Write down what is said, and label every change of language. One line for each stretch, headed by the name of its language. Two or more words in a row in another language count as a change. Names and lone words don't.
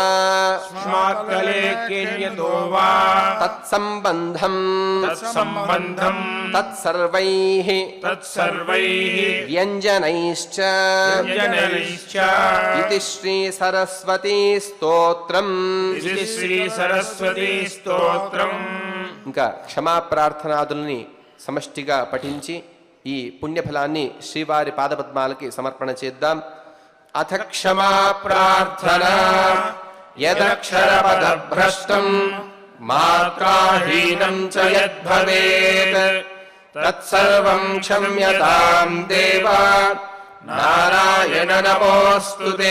Sanskrit: स्मात्तलेख्येऽन्यतो वा तत्सम्बन्धं तत्सम्बन्धं तत्सर्वैः तत्सर्वैः व्यञ्जनैश्च व्यञ्जनैश्च इति श्रीसरस्वती स्तोत्रम्
Telugu: ఇది శ్రీ సరస్వతి స్తోత్రం. ఇంకా క్షమా ప్రార్థనాదుల్ని సమష్టిగా పఠించి ఈ పుణ్యఫలాన్ని శ్రీవారి పాదపద్మాలకి సమర్పణ చేద్దాం.
Sanskrit: अथ क्षमा प्रार्थना यदक्षरपदभ्रष्टं मात्राहीनं च यद्भवेत् तत्सर्वं क्षम्यतां देवा नारायण नमोस्तुते.